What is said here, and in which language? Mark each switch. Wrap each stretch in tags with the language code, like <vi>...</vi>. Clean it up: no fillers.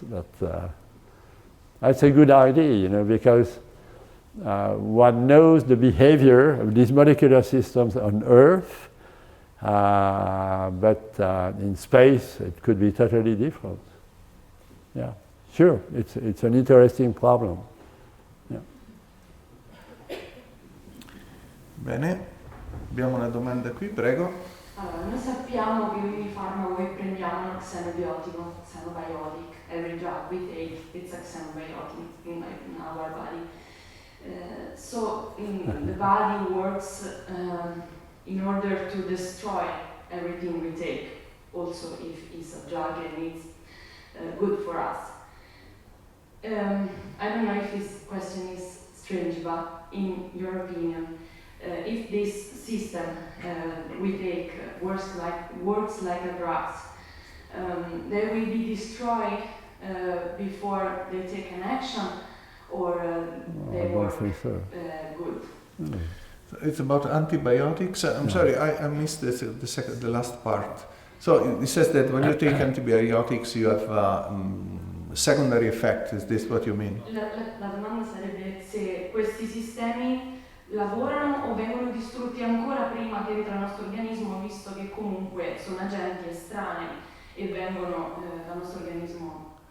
<en>But that's a good idea, because one knows the behavior of these molecular systems on Earth, but in space it could be totally different. Yeah, sure, it's an interesting problem. Yeah.</en> <it>Bene, abbiamo una domanda qui, prego. Allora, noi sappiamo che ogni farmaco che prendiamo è un xenobiotico, xenobiotic.</it> <en>Every drug we take, it's a xenobiotic in our body. So the body works in order to destroy everything we take, also if it's a drug and it's good for us. I don't know if this question is strange, but in your opinion, if this system we take works like a drug, they will be destroyed before they take an action, or they work good. So it's about antibiotics. I'm sorry, I missed the last part. So it says that when you take antibiotics, you have secondary effect. Is this what you mean?</en> <it>La domanda sarebbe se questi sistemi lavorano o vengono distrutti ancora prima che entra nel nostro organismo, visto che comunque sono agenti estranei e vengono dal nostro organismo.</it>